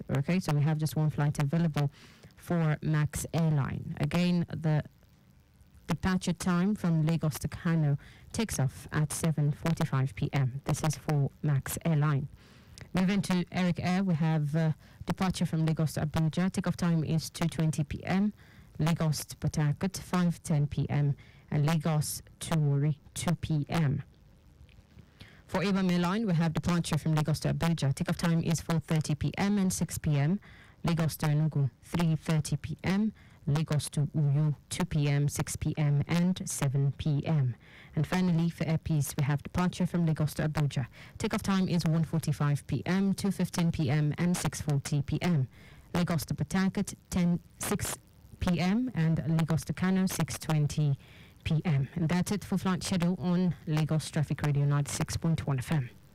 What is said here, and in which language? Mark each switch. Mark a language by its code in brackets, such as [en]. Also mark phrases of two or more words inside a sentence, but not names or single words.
[en] Okay, so we have just one flight available for Max Airline. Again, the departure time from Lagos to Kano takes off at 7:45 p.m. This is for Max Airline. Moving to Eric Air, we have departure from Lagos to Abuja. Takeoff time is 2:20 p.m. Lagos to Port Harcourt, 5:10 p.m. and Lagos to Warri, 2 p.m. For Ibom Airline, we have departure from Lagos to Abuja. Takeoff time is 4:30 p.m. and 6 p.m. Lagos to Enugu, 3:30 p.m. Lagos to Uyo, 2 p.m., 6 p.m. and 7 p.m. And finally, for Air Peace, we have departure from Lagos to Abuja. Takeoff time is 1:45 p.m., 2:15 p.m. and 6:40 p.m. Lagos to Port Harcourt, 10 p.m. and Lagos to Kano 6:20 p.m. And that's it for flight schedule on Lagos Traffic Radio 96.1 FM.